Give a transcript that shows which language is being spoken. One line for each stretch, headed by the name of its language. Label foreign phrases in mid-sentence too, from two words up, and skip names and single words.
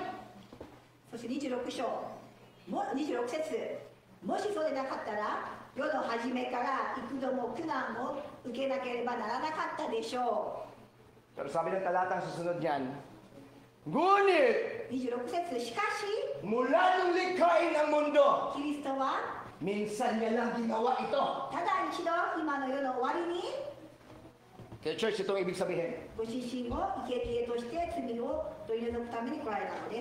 Japanese: そして26章、26節、もしそうでなかったら、世の初めから幾度も苦難を受けなければならなかったでしょ
Filipino: Pero sabi ng talatang susunod niyan, ngunit
Japanese: う。26節、しかし、
Filipino: mula nung likhain ng mundo,
Japanese: キリストは
Filipino: minsan niya lang ginawa ito.
Japanese: ただ一度今の世の終わりに
Filipino: Kaya church, itong ibig sabihin.
Japanese: ご自身を生贄として罪を取り除くために来られたのです。